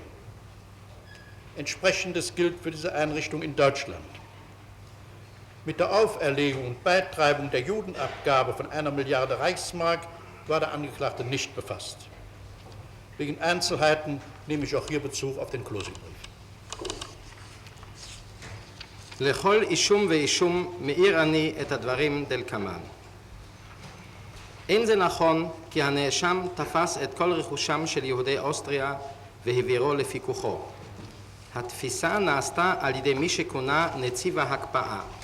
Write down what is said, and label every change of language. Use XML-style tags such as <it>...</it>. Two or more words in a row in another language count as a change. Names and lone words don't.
<de>Entsprechendes gilt für diese Einrichtung in Deutschland. Mit der Auferlegung und Beitreibung der Judenabgabe von 1 Milliarde Reichsmark war der Angeklagte nicht befasst. Wegen Einzelheiten nehme ich auch hier Bezug auf den Closingbrief.</de> <he>לכל אישום ואישום מאיר אני את הדברים דלקמן. אין זה נכון כי הנאשם תפס את כל רכושם של יהודי אוסטריה והעבירו לפיקוחו. התפיסה נעשתה על ידי מי שכונה נציב ההקפאה.</he>